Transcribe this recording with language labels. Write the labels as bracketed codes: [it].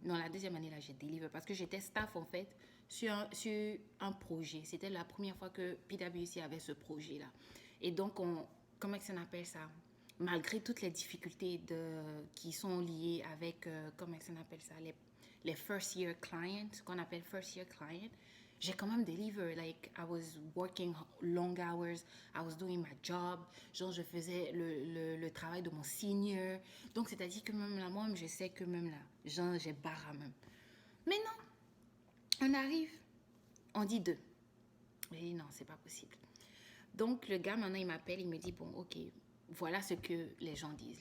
[fr] Non, la deuxième année, là, j'ai deliver parce que j'étais staff, en fait, sur un projet. C'était la première fois que PwC avait ce projet-là. Et donc, comment ça s'appelle ça? Malgré toutes les difficultés qui sont liées avec, comment ça s'appelle ça? Les first year clients, ce qu'on appelle first year clients, j'ai quand même deliver. [en] Like, I was working long hours, I was doing my job. [fr] Genre, je faisais le travail de mon senior. Donc, c'est-à-dire que même là, moi, je sais que même là, genre, j'ai barre même. Mais non, on arrive, on dit deux. Je dis non, c'est pas possible. Donc, le gars, maintenant, il m'appelle, il me dit, bon, ok, voilà ce que les gens disent.